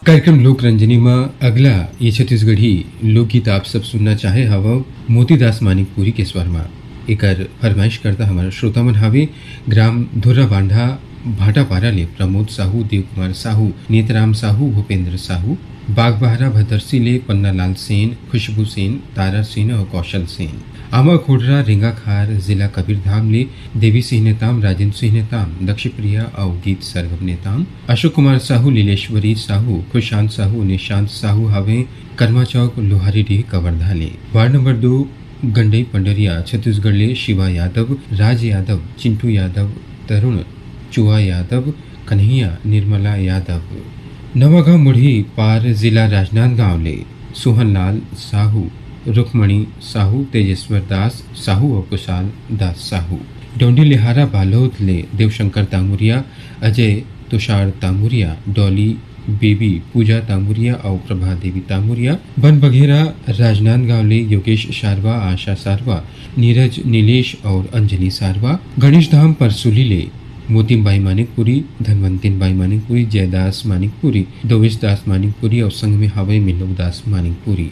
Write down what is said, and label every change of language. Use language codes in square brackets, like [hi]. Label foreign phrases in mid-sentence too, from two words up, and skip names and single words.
[hne] कार्यक्रम लोक रंजनी में अगला ये छत्तीसगढ़ी लोकगीत आप सब सुनना चाहे हवा मोतीदास मानिकपुरी के स्वर में एकर फरमाइश करता हमारा श्रोता मन हावे ग्राम धुर्रा बांधा भाटापारा ले प्रमोद साहू, देव कुमार साहू, नेतराम साहू, भूपेंद्र साहू, बागबहरा भदरसी ले पन्नालाल सेन, खुशबू सेन, तारा सेन और कौशल सेन। आमा खोडरा रिंगाखार जिला कबीरधाम ले देवी सिंह नेताम, राजेंद्र सिंह नेताम, दक्ष प्रिया और गीत सरगम नेताम, अशोक कुमार साहू, लीलेश्वरी साहू, खुशांत साहू, निशांत साहू हवे कर्मा चौक लोहारी डी कवर्धा ले। वार्ड नंबर 2 गंडई पंडरिया छत्तीसगढ़ ले शिवा यादव, राज यादव, चिंटू यादव, तरुण चुआ यादव, कन्हैया निर्मला यादव। नवागांव मुढ़ी पार जिला राजनांदगांव ले सोहनलाल साहू, रुक्मणी साहू, तेजेश्वर दास साहू और कुशाल दास साहू। डोंडी लिहारा बालोद ले देवशंकर तांगुरिया, अजय तुषार तांगुरिया, डॉली बेबी, पूजा तांगुरिया और प्रभा देवी तांगुरिया। बन बघेरा राजनांदगांव ले योगेश सारवा, आशा सारवा, नीरज नीलेश और अंजलि सारवा। गणेश धाम परसुली ले मोतीम बाई मानिकपुरी, धनवंतिन बाई मानिकपुरी, जयदास मानिकपुरी, दोवेश दास मानिकपुरी और संग में हवे मिलोक दास मानिकपुरी।